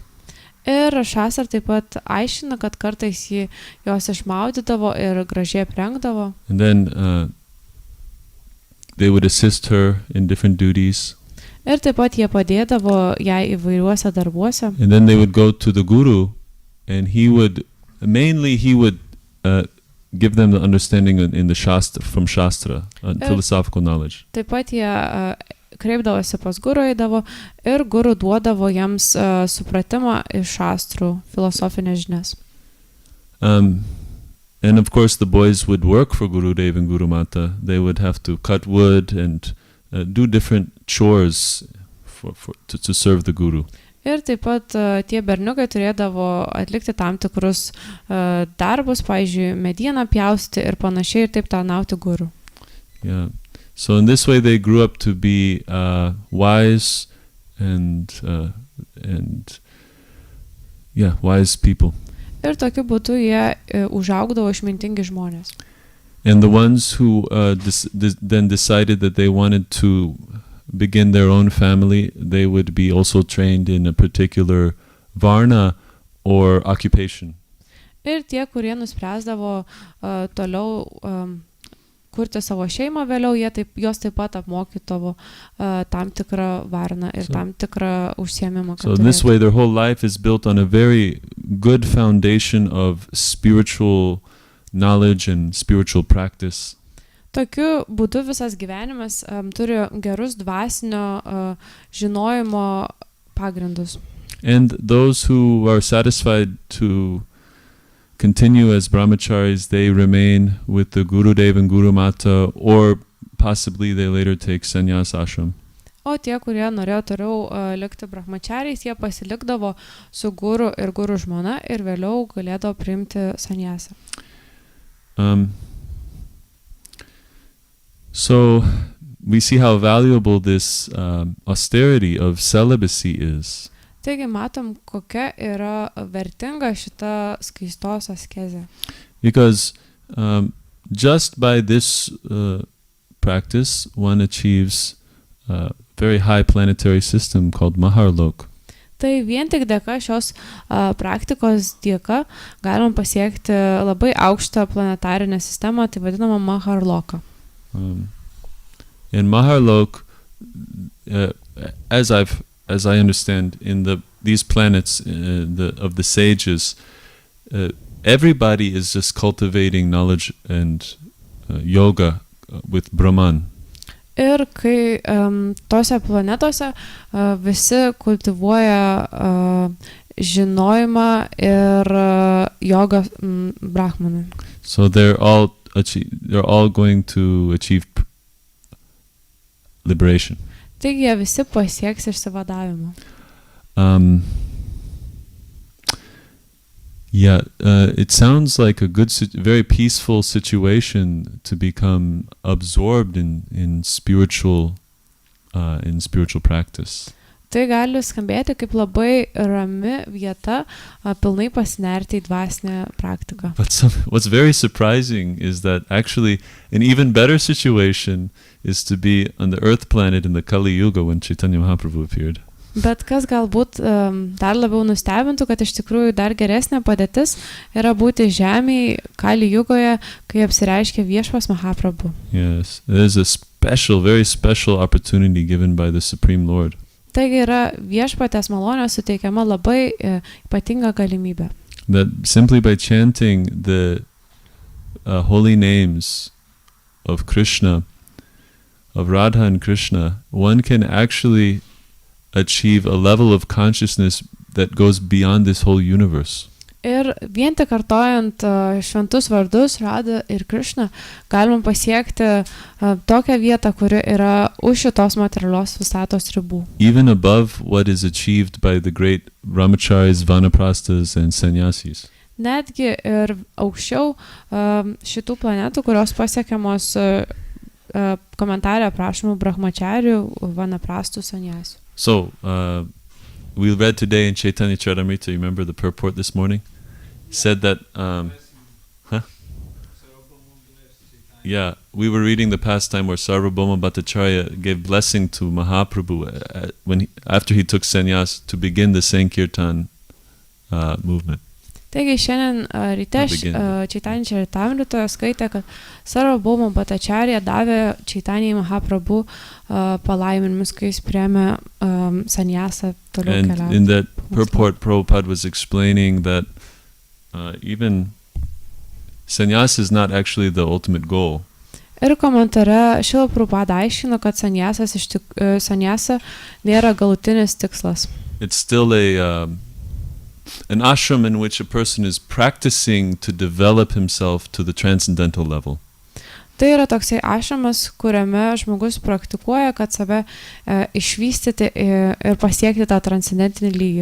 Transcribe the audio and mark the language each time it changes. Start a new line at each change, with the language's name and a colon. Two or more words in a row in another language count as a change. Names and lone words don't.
Lithuanian: Ir Šastra taip pat aiškina, kad kartais jį jos išmaudydavo ir gražiai aprengdavo.
English: And then they would assist her in different duties.
Lithuanian: Ir taip pat jie padėdavo jai įvairiuose darbuose.
English: And then they would go to the guru and he would give them the understanding in the Shastra, from Shastra, philosophical knowledge.
Lithuanian: Taip pat jie kreipdavosi pas guru eidavo ir guru duodavo jiems supratimą iš šastrų, filosofinės žinias.
English: And of course the boys would work for Gurudev and Guru Mata. They would have to cut wood and do different chores to serve the guru.
Lithuanian: Ir taip pat tie berniukai turėdavo atlikti tam tikrus darbus, pavyzdžiui, medieną pjausti ir panašiai ir taip tarnauti guru.
English: Yeah. So in this way they grew up to be wise and wise people.
Lithuanian: Ir tokiu būdu jie užaugdavo išmintingi žmonės.
English: And the ones who then decided that they wanted to begin their own family, they would be also trained in a particular varna or occupation.
Lithuanian: Ir tie, kurie nuspręsdavo toliau kurti savo šeimą vėliau, jos taip pat apmokydavo tam tikrą varną ir tam tikrą užsiėmimą.
English: So in this way their whole life is built on a very good foundation of spiritual knowledge and spiritual practice.
Lithuanian: Tokiu būdu visas gyvenimas turi gerus dvasinio žinojimo pagrindus.
English: And those who are satisfied to continue as brahmacharis, they remain with the Gurudev and Guru Mata, or possibly they later take sannyas ashram.
Lithuanian: O tie, kurie norėjo toliau likti brahmachariais, jie pasilikdavo su guru ir guru žmona ir vėliau galėdavo priimti sannyasą.
English: So we see how valuable this austerity of celibacy is.
Lithuanian: Taigi matom, kokia yra vertinga šita skaistos askezė.
English: Because just by this practice, one achieves a very high planetary system called Maharlok.
Lithuanian: Tai vien tik dėka šios praktikos dėka galima pasiekti labai aukštą planetarinę sistemą, tai vadinama Maharloka.
English: In Maharlok, as I understand, in these planets of the sages, everybody is just cultivating knowledge and yoga with Brahman.
Lithuanian: Ir kai tose planetose visi kultivuoja žinojimą ir jogą brahmanui.
English: So they're all going to achieve liberation.
Lithuanian: Taigi jie visi pasieks išsivadavimą.
English: It sounds like a good, very peaceful situation to become absorbed in spiritual practice.
Lithuanian: Tai gali skambėti kaip labai rami vieta, pilnai pasinerti į dvasinę praktiką.
English: But what's very surprising is that actually an even better situation is to be on the earth planet in the Kali Yuga when Chaitanya Mahaprabhu appeared.
Lithuanian: Bet kas galbūt dar labiau nustebintų, kad iš tikrųjų dar geresnė padėtis yra būti žemėje Kali jugoje, kai apsireiškia viešpas Mahaprabhu.
English: Yes, there's a special, very special opportunity given by the Supreme Lord.
Lithuanian: Taigi yra viešpatės malonės suteikiama labai ypatinga galimybė.
English: That simply by chanting the holy names of Krishna, of Radha and Krishna, one can actually achieve a level of consciousness that goes beyond this whole universe.
Lithuanian: Ir vien tik kartojant šventus vardus Radha ir Krishna galima pasiekti tokią vietą, kuri yra už šitos materialios visatos ribų.
English: Even above what is achieved by the great brahmacharis, vanaprasthas and sannyasis.
Lithuanian: Netgi ir aukščiau šitų planetų, kurios pasiekiamos komentarė aprašymų brahmacharių, vanaprastų, sannyasių.
English: So, we read today in Chaitanya Charitamrita, you remember the purport this morning? Said that, yeah, we were reading the pastime where Sarvabhauma Bhattacharya gave blessing to Mahaprabhu after he took sannyas to begin the Sankirtan movement.
Lithuanian: Taigi šiandien ryte Chaitanya Charitamritoje skaitė, kad Sarvabhauma Bhattacharya davė Chaitanya Mahaprabhu palaiminimus, kai jis priėmė sannyasą toliau keliauti.
English: And in that purport, Prabhupada was explaining that even sannyas is not actually the ultimate goal.
Lithuanian: Ir komentare Šrila Prabhupada aiškino, kad sannyasa nėra galutinis tikslas.
English: It's still an ashram in which a person is practicing to develop himself to the transcendental level.
Lithuanian: Tai yra toksai ašramas, kuriame žmogus praktikuoja, kad save išvystyti ir pasiekti tą transcendentinį lygį.